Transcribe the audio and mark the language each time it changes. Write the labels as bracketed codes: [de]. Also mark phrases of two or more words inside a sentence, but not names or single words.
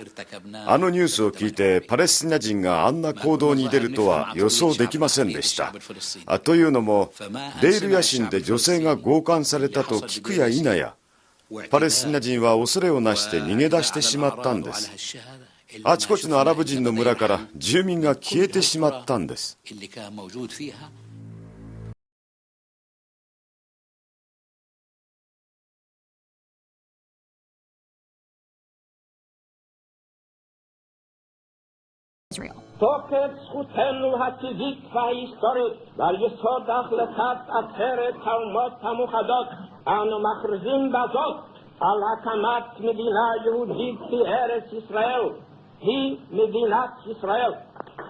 [ja] あのニュースを聞いてパレスチナ人があんな行動に出るとは予想できませんでした。というのもデイルヤシンで女性が強姦されたと聞くや否やパレスチナ人は恐れをなして逃げ出してしまったんです。あちこちのアラブ人の村から住民が消えてしまったんです。 [he] תוקף זכותנו הטבעית וההיסטורית ועל יסוד החלטת עצרת האומות המאוחדות אנו מכריזים בזאת על הקמת מדינה יהודית בארץ ישראל היא מדינת ישראל.